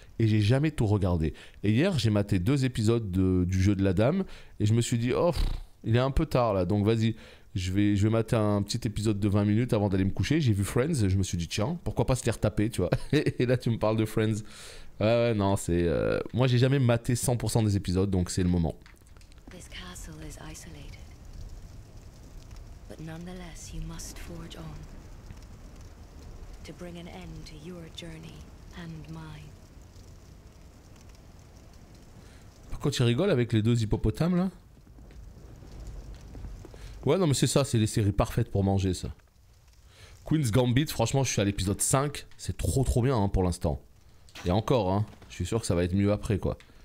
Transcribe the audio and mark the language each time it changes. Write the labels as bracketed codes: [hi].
[fr] Et j'ai jamais tout regardé. Et hier, j'ai maté 2 épisodes du jeu de la dame. Et je me suis dit, oh, il est un peu tard là, donc vas-y. Je vais mater un petit épisode de 20 minutes avant d'aller me coucher. J'ai vu Friends et je me suis dit, tiens, pourquoi pas se les retaper, tu vois. Et là, tu me parles de Friends. Ouais, non, c'est... Moi, j'ai jamais maté 100% des épisodes, donc c'est le moment. [en] This castle is isolated. But nonetheless, you must forge on. To bring an end to your journey and mine. [fr] Par contre, il rigole avec les 2 hippopotames, là. Ouais, non, mais c'est ça, c'est les séries parfaites pour manger, ça. Queen's Gambit, franchement, je suis à l'épisode 5. C'est trop bien, hein, pour l'instant. Et encore, hein. Je suis sûr que ça va être mieux après, quoi.